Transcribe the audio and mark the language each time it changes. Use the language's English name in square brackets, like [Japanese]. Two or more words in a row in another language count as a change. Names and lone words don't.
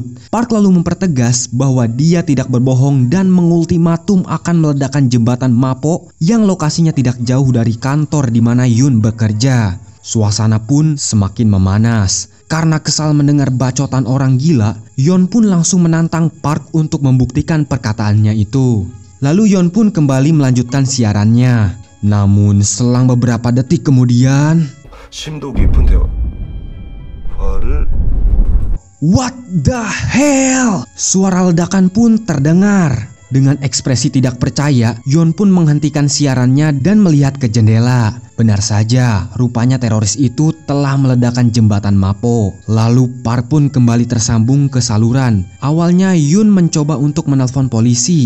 [Indonesian] Park lalu mempertegas bahwa dia tidak berbohong dan mengultimatum akan meledakkan jembatan Mapo yang lokasinya tidak jauh dari kantor di mana Yeon bekerja. Suasana pun semakin memanas. Karena kesal mendengar bacotan orang gila, Yeon pun langsung menantang Park untuk membuktikan perkataannya itu. Lalu Yeon pun kembali melanjutkan siarannya. Namun selang beberapa detik kemudian, [Korean] 심도 깊은 대화를. [English] what the hell? [Indonesian] Suara ledakan pun terdengar. Dengan ekspresi tidak percaya, Yeon pun menghentikan siarannya dan melihat ke jendela. Benar saja, rupanya teroris itu telah meledakkan jembatan Mapo. Lalu Park pun kembali tersambung ke saluran. Awalnya Yeon mencoba untuk menelpon polisi.